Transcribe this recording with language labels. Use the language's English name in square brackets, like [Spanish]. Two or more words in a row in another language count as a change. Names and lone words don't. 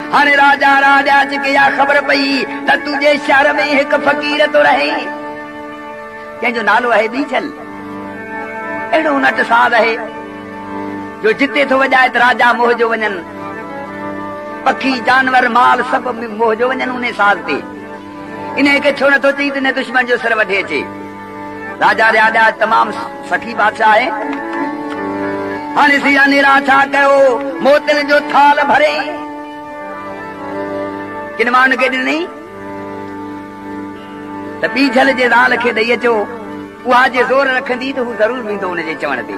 [Sindhi] हाणे राजा राजा के या ख़बर पई त तुझे शहर में एक फकीर तो रहे कंहिंजो नालो आहे बीजल। अहिड़ो नट साध आहे जो जिते थो वॼाए त राजा मोह जो वञनि, पखी जानवर माल सभु मोह जो वञनि उन साध ते। इन खे छो नथो चई त दुश्मन जो सिर वठे अचे। राजा राजा तमाम सखी बादशाह आहे। हाणे सिया नेरा छा कयो, मोतियुनि जो थाल भरे किन मां हुनखे ॾिनई त बीजल जे ज़ाल खे ॾेई अचो, उहा जे ज़ोर रखंदी त हू ज़रूर वेंदो हुनजे चवण ते।